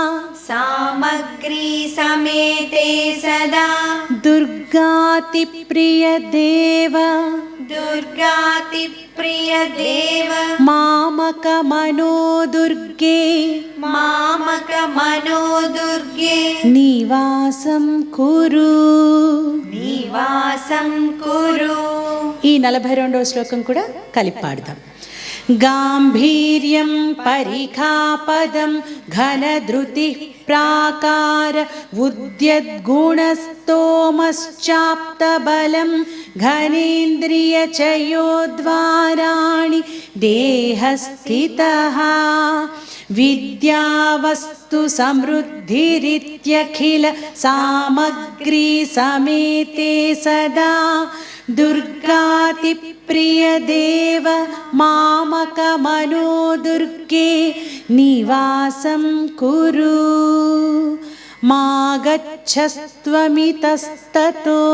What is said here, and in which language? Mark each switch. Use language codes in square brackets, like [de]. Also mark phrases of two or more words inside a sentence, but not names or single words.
[sa] दुर्गातिप्रिय देव मामक मनोदुर्गे निवासं कुरु [te] ఈ 42వ శ్లోకం కూడా కలిపి పాడదాం. [sa] गाम्भीर्यं परिखापदं घनधृतिः प्राकार उद्यद्गुणस्तोमश्चाप्तबलं घनेन्द्रियचयोद्वाराणि देहस्थितः विद्यावस्तु समृद्धिरित्यखिल सामग्री समेते सदा दुर्गातिप्रिय देव मामक मनोदुर्गे निवासं कुरु मा गच्छस्त्वमितस्ततो